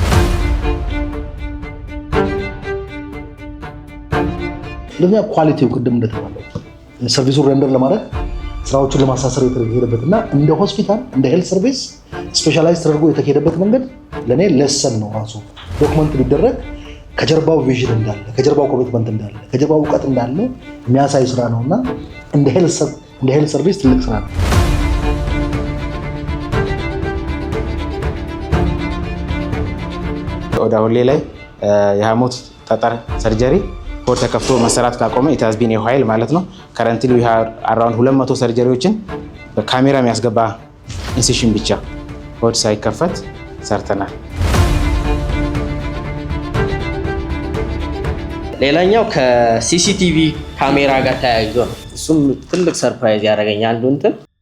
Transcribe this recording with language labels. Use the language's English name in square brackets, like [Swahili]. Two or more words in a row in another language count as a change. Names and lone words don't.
[Amharic] ለኛ ኳሊቲው ቅድም እንደተባለው ሰርቪሱን ሬንደር ለማድረግ ስራዎችን ለማሳሰር የተሄደበትና እንደ ሆስፒታል እንደ [English] health service [Amharic] ስፔሻላይዝ ተደርጎ የተሄደበት መንገድ ለኔ ለሰን ነው። ራሱ ዶክመንት ቢደረግ ከጀርባው ቪዥን እንዳለ ከጀርባው ኮሚትመንት እንዳለ ከጀርባው እውቀት እንዳለ የሚያሳይ ስራ ነውና እንደ [English] health service [Amharic] ትልቅ ስራ ነው። ወደ ሁሌ ላይ የሐሞት ጠጠር ሰርጀሪ ሆድ ተከፍቶ መሰራት ካቆመ [English] it has been a while [Amharic] ማለት ነው። [English] currently we have around 200 [Amharic] ሰርጀሪዎችን በካሜራ የሚያስገባ ኢንሲሽን ብቻ ሆድ ሳይከፈት ሰርተናል። ሌላኛው ከሲሲቲቪ ካሜራ ጋር ተያይዞ ነው። እሱም ትልቅ ሰርፕራይዝ ያደረገኝ አንዱ እንትን